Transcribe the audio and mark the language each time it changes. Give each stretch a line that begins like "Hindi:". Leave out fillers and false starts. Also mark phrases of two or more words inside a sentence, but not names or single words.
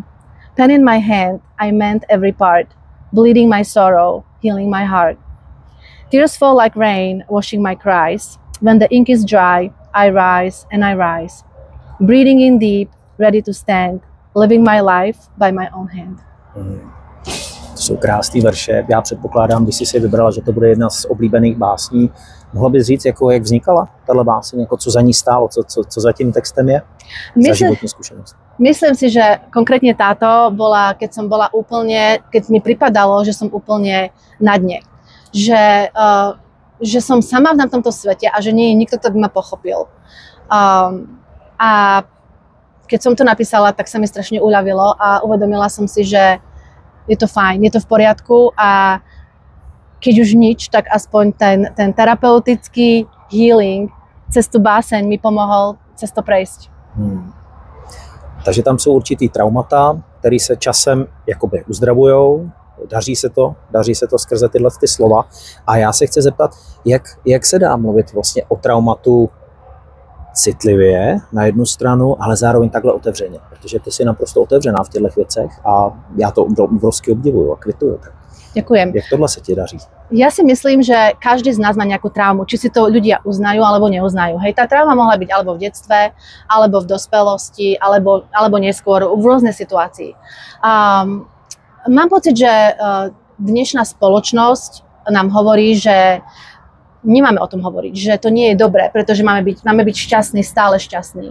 English: Pen in my hand, I mend every part, bleeding my sorrow, healing my heart. Tears fall like rain, washing my cries. When the ink is dry, I rise and I rise. Breathing in deep, ready to stand, living my life by my own hand.
Czech: To jsou krásný verše. Já předpokládám, když jsi si vybrala, že to bude jedna z oblíbených básní. Mohla bys říct, jako, jak vznikala tato báseň, jako, co za ní stálo, co za tím textem je?
Slovak: Za životní skúsenosť. Myslím si, že konkrétne táto bola, keď mi pripadalo, že som úplne na dne. Že som sama na tomto svete a že nie je nikto, kto by ma pochopil. A keď som to napísala, tak sa mi strašne uľavilo a uvedomila som si, že je to fajn, je to v poriadku a keď už nič, tak aspoň ten terapeutický healing cez tú báseň mi pomohol cez to prejsť.
Czech: Takže tam jsou určitý traumata, které se časem jakoby uzdravujou, daří se to skrze tyhle ty slova. A já se chci zeptat, jak se dá mluvit vlastně o traumatu citlivě na jednu stranu, ale zároveň takhle otevřeně, protože ty jsi naprosto otevřená v těchto věcech a já to obrovsky obdivuju a kvituju.
Slovak: Ďakujem.
Czech: Jak tohle sa ti darí?
Slovak: Ja si myslím, že každý z nás má nejakú traumu, či si to ľudia uznajú alebo neuznajú. Hej, tá trauma mohla byť alebo v detstve, alebo v dospelosti, alebo neskôr v rôznej situácii. Mám pocit, že dnešná spoločnosť nám hovorí, že nemáme o tom hovoriť, že to nie je dobré, pretože máme byť šťastní, stále šťastní.